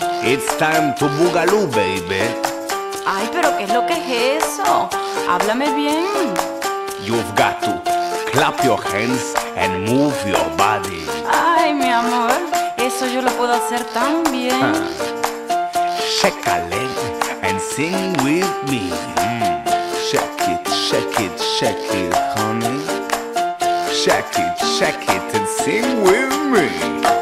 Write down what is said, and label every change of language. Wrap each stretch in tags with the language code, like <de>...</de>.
<en>It's time to boogaloo, baby.</en> <es>Ay, pero ¿qué es lo que es eso? Háblame bien.</es> <en>You've got to clap your hands and move your body.</en> <es>Ay, mi amor, eso yo lo puedo hacer tan bien.</es> <en>Shake a leg and sing with me. Shake it, shake it, shake it, honey. Shake it and sing with me.</en>